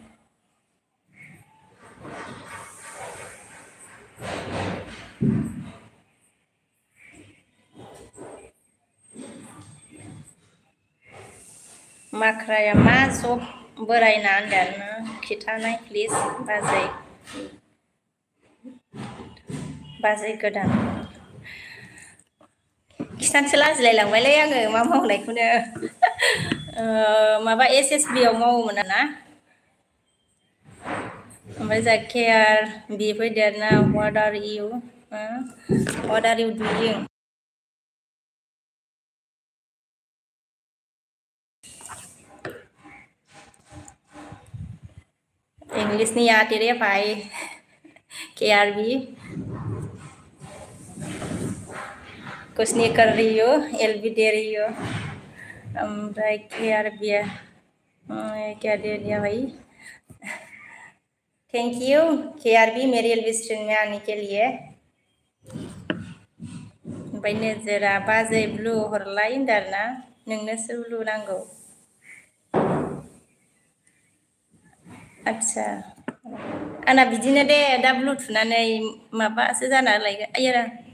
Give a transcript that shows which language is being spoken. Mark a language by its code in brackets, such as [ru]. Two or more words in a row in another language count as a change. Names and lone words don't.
[brx] माक्राया मा जब बोरायना होनदोंना खिथानाय प्लिज बाजै गोदान खिथानोसो लाजिलायलांबायलै आङो मा मावनायखौनो माबा SSB आव मावोमोन ना ओमफ्राय जा केआर बि फैदेरना [en] what are you doing [hi] इंग्लिश नहीं आती रे भाई KRB कुछ नहीं कर रही हो LB दे रही हो ओमफ्राय KRB क्या दे दिया भाई [en] thank you [hi] KRB मेरी LB स्ट्रीम में आने के लिए [brx] ओमफ्राय नोजोरा बाजै ब्लु हरलाय होनदोंना नोंनोसो ब्लु नांगौ आच्छा आंना बिदिनो दे दा ब्लु थुनानै माबासो जाना लायगोन आयो